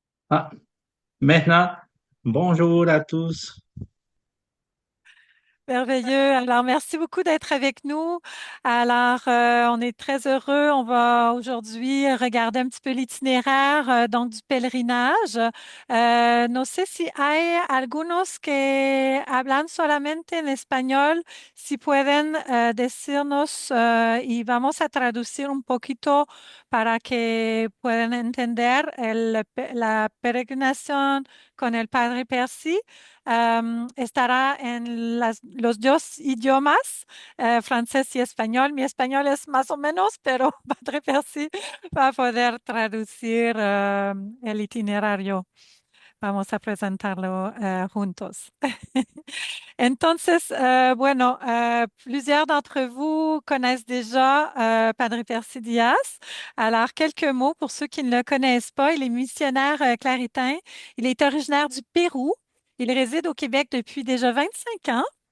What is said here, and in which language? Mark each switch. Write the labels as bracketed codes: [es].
[fr] Ah, maintenant, bonjour à tous. Merveilleux. Alors, merci beaucoup d'être avec nous. Alors, on est très heureux. On va aujourd'hui regarder un petit peu l'itinéraire donc du pèlerinage. [es] No sé si hay algunos que hablan solamente en español, si pueden decirnos y vamos a traducir un poquito para que puedan entender la peregrinación con el Padre Percy. Estará en los dos idiomas, francés y español. Mi español es más o menos, pero Padre Percy va a poder traducir el itinerario. Vamos a presentarlo juntos. Entonces, bueno, [fr] plusieurs d'entre vous connaissent déjà Padre Percy Dias. Alors, quelques mots pour ceux qui ne le connaissent pas. Il est missionnaire claritain. Il est originaire du Pérou. Il réside au Québec depuis déjà 25 ans.